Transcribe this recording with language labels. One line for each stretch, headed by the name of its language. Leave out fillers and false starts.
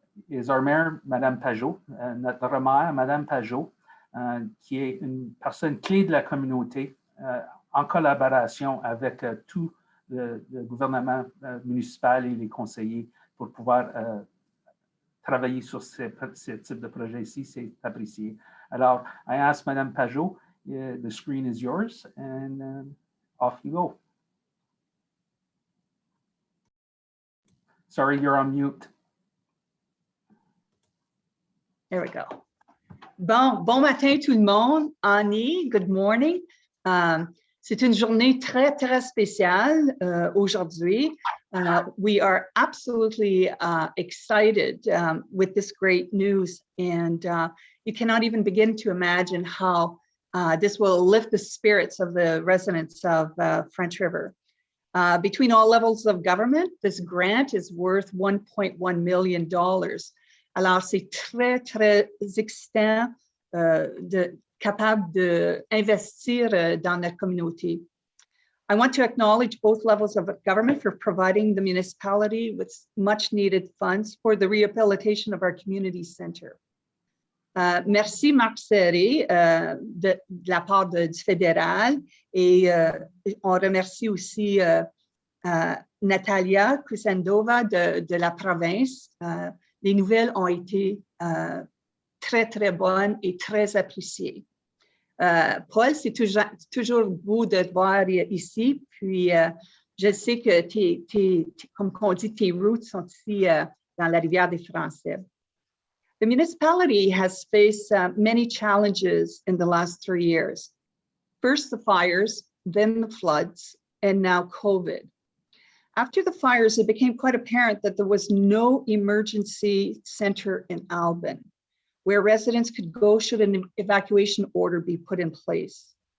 English: is our mayor,
French: Madame Pajot, notre maire, Madame Pajot, qui est une personne clé de la communauté en collaboration avec tout le gouvernement municipal et les conseillers pour pouvoir travailler sur ce type de projet ici, c'est apprécié.
English: Alors, I ask Madame Pajot, the screen is yours, and off you go. Sorry, you're on mute. There we go.
French: Bon matin tout le monde.
English: Annie, good morning.
French: C'est une journée très, très spéciale aujourd'hui.
English: We are absolutely excited with this great news, and you cannot even begin to imagine how this will lift the spirits of the residents of French River. Between all levels of government, this grant is worth $1.1 million.
French: Alors, c'est très, très excitant capable d'investir dans notre communauté.
English: I want to acknowledge both levels of government for providing the municipality with much needed funds for the rehabilitation of our community center.
French: Merci Marc Serré de la part du fédéral, et on remercie aussi Natalia Kusendova de la province. Les nouvelles ont été très, très bonnes et très appréciées. Paul, c'est toujours beau de te voir ici. Puis, je sais que comme on dit, tes roots sont ici dans la rivière des Français.
English: The municipality has faced many challenges in the last 3 years. First, the fires, then the floods, and now COVID. After the fires, it became quite apparent that there was no emergency center in Alban where residents could go should an evacuation order be put in place.